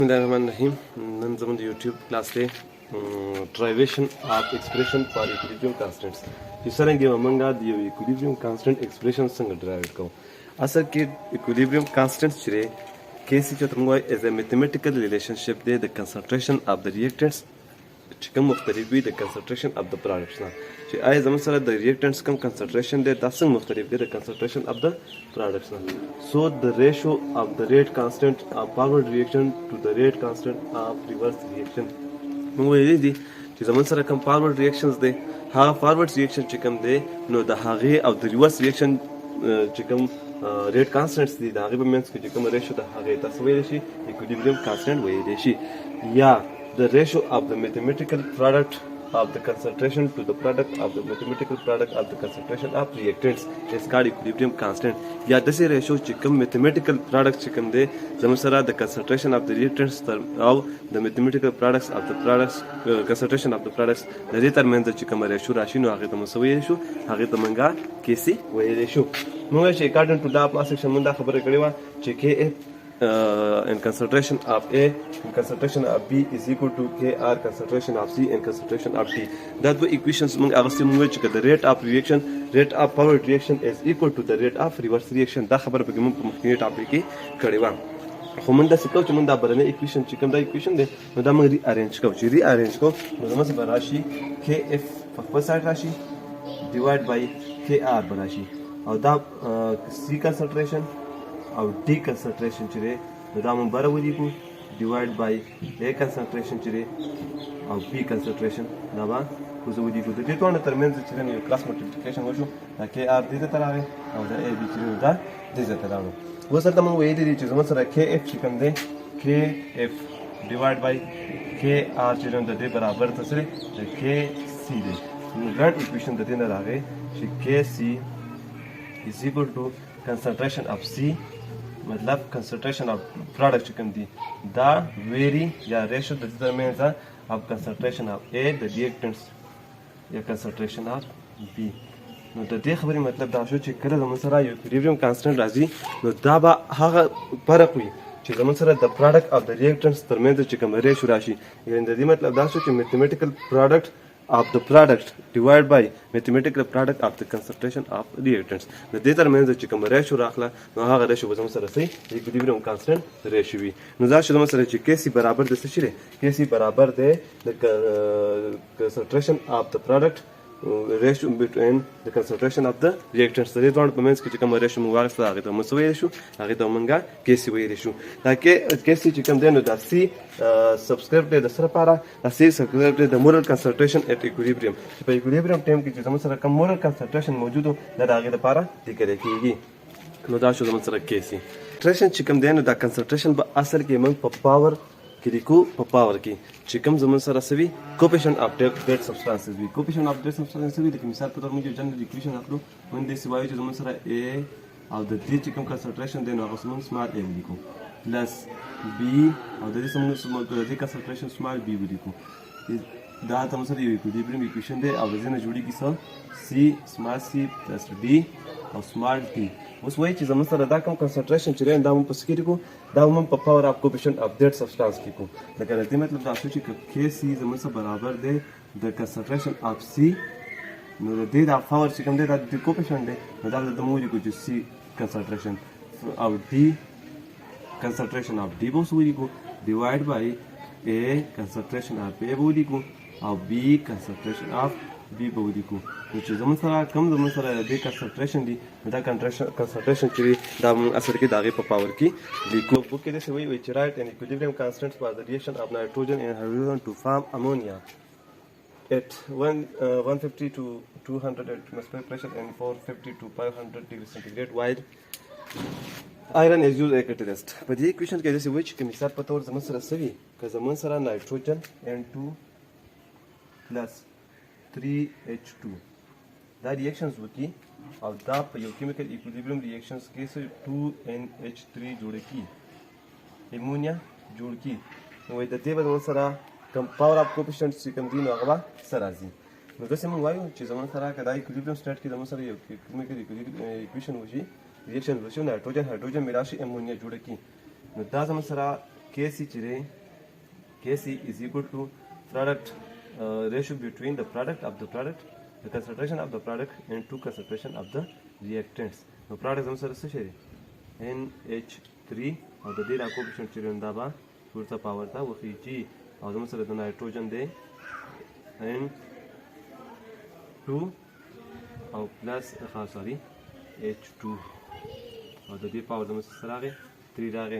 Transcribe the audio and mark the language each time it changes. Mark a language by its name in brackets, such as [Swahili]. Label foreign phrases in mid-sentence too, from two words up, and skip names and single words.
[Arabic] Bismillahirrahmanirrahim. [Pashto] نن زموږ د یوټیوب کلاس دی [English] Derivation of expression for equilibrium constants. [Pashto] چې څرنګه موږ د یو [English] equilibrium constant expression [Pashto] څنګه ډرایو کوو. اصل کې [English] equilibrium constant [Pashto] چې کیسي چې موږ وایي [English] as a mathematical relationship [Pashto] دی د [English] concentration of the reactants [Pashto] چې کوم مختلف وي د [English] concentration of the products [Pashto] نه چې آیا زموږ سره د reactants کوم concentration دی دا څنګه مختلف دی د [English] concentration of the products [Pashto] نه. [English] So the ratio of the rate constant of forward reaction to the rate constant of reverse reaction. [Pashto] موږ ویلي دي چې زموږ سره کوم [English] forward reactions [Pashto] دی هغه [English] forward reaction [Pashto] چې کوم دی نو د هغې او د [English] reverse reaction [Pashto] چې کوم [English] rate constants [Pashto] دي د هغې په منځ کې چې کوم ratio د هغې تاسو ویلی شي [English] equilibrium constant [Pashto] ویلی شي یا [English] the ratio of the mathematical product of the concentration to the product of the mathematical product of the concentration of reactants is called equilibrium constant. [Pashto] یا داسې ratio چې کوم [English] mathematical product [Pashto] چې کوم دی زموږ سره د [English] concentration of the reactants [Pashto] او د [English] mathematical products of the products concentration of the products [Pashto] د دې ترمنځ چې کوم ratio راشي نو هغې ته موږ څه ویلی شو هغې ته موږ کیسي ویلی شو. موږ چې [English] according to [Pashto] دا په section موږ دا خبره کړې وه چې [English] KF and concentration of A and concentration of B is equal to KR concentration of C and concentration of T. That the equations [Pashto] موږ اغستې موږ چې [English] the rate of reaction rate of forward reaction is equal to the rate of reverse reaction. [Pashto] دا خبره پکې موږ په مخکینی ټاپک کې کړې وه خو موږ داسې کوو چې موږ دا برنی equation چې کوم دا equation دی نو دا موږ rearrange کوو چې rearrange کوو نو زموږ څه به راشي KF په خپل سایډ راشي [English] divide by KR [Pashto] به راشي او دا [English] C concentration [Pashto] او [English] D concentration [Pashto] چې دی نو دا موږ بره ولیکو [English] divide by A concentration [Pashto] چې دی او [English] B concentration [Pashto] دا به موږ ولیکو د دې دواړو ترمنځ چې دی نو یو کراس ملټیپلیکیشن وشو دا KR دې ته راغی او دا AB چې دی دا دې ته راغی. اوس هلته موږ ویلي دي چې زموږ سره KF چې کوم دی [English] KF divide by KR [Pashto] چې دی د دې برابر ته څه دی د KC دی نو ګرډ equation د دې نه راغی چې [English] KC is equal to concentration of C [Pashto] मतलब [English] concentration of product [Pashto] چې کوم دي دا ویری یا ریشو د ترمنځ [English] of concentration of A [Pashto] د reactants یا [English] concentration of B. [Pashto] نو د دې خبرې مطلب دا شو چې کله زموږ سره یو [English] equilibrium constant [Pashto] راځي نو دا به هغه فرق وي چې زموږ سره د [English] product of the reactants [Pashto] ترمنځ چې کوم ریشو راشي یعنې د دې مطلب دا شو چې [English] mathematical product of the product divided by mathematical product of the concentration of reactants. [Pashto] د دې ترمنځ چې کوم ریشو راغله نو هغه ریشو به زموږ سره صحیح [English] equilibrium constant [Pashto] ریشو وي. نو دا شو زموږ سره چې KC برابر د څه شي دی KC برابر دی د [English] concentration of the product ratio between the concentration of the reactants. [Pashto] د دې دواړو په منځ کې چې کوم ریشو موږ واخیسته هغې ته موږ څه ویلی شو هغې ته موږ KC ویلی شو. دا KC چې کوم دی نو دا C سبسکرپټ دی د څه لپاره دا C سبسکرپټ دی د [English] molar concentration at equilibrium [Pashto] چې په equilibrium ټایم کې چې زموږ سره کوم [English] molar concentration [Pashto] موجود و دا د هغې لپاره لیکلی کېږي. نو دا شو زموږ سره KC. concentration چې کوم دی نو دا concentration به اصل کې موږ په پاور کې لیکو په پاور کې چې کوم زموږ سره څه وي [English] coefficient of dead substances [Pashto] وي. [English] coefficient of dead substances [Pashto] وي لکه مثال په طور موږ یو جنرال equation اخلو موږ داسې وایو چې زموږ سره A او د دې چې کوم concentration دی نو هغه موږ [English] small a [Pashto] ولیکو پلس B او د دې موږ د دې concentration [English] small b [Pashto] ولیکو. دا زموږ سره یو [English] equilibrium equation [Pashto] دی او د دې نه جوړېږي څه [English] C small c plus D [Pashto] او [English] small d. [Pashto] اوس وایي چې زموږ سره دا کوم concentration چې دی دا موږ په څه کې لیکو دا موږ په [English] power of coefficient of dead substance [Pashto] کې لیکو. لکه د دې مطلب دا شو چې KC زموږ سره برابر دی د [English] concentration of C [Pashto] نو د دې دا power چې کوم دی دا د coefficient دی نو دا د موږ لیکو چې [English] C concentration of D concentration of D [Pashto] به اوس ولیکو [English] divide by A concentration of A [Pashto] به ولیکو او [English] B concentration of B [Pashto] به ولیکو. نو چې زموږ سره کوم زموږ سره د دې concentration دي نو دا concentration چې وي دا موږ اصل کې د هغې په پاور کې لیکو. بوک کې داسې وایي چې [English] write an equilibrium constant for the reaction of nitrogen and hydrogen to form ammonia at 150 to 200 atmospheric pressure and 450 to 500 degrees centigrade while iron is used as a catalyst. [Pashto] په دې equation کې داسې وایي چې که مثال په طور زموږ سره څه وي که زموږ سره [English] nitrogen N2 plus 3H2 [Pashto] دا reactions وکړي او دا په یو [English] chemical equilibrium reactions [Pashto] کې 2NH3 جوړ کړي امونیا جوړ کړي نو د دې به زموږ سره کوم [English] power of coefficient [Pashto] چې کوم دي نو هغه به څه راځي. نو داسې موږ وایو چې زموږ سره که دا [English] equilibrium state [Pashto] کې زموږ سره یو [English] chemical equation [Pashto] وشي reaction وشي نایټروجن هایدروجن ملا شي امونیا جوړ کړي نو دا زموږ سره Kc چې دی [English] Kc is equal to product ratio between the product of the product, the concentration of the product and to concentration of the reactants. [Pashto] نو product زموږ سره څه شی دی NH3 او د دې دا کوفیشنټ چې دا به ورته پاور ته وخیږي او زموږ سره د نایټروجن دی N2 او پلس سوري H2 او د دې پاور زموږ سره راغی 3 راغی.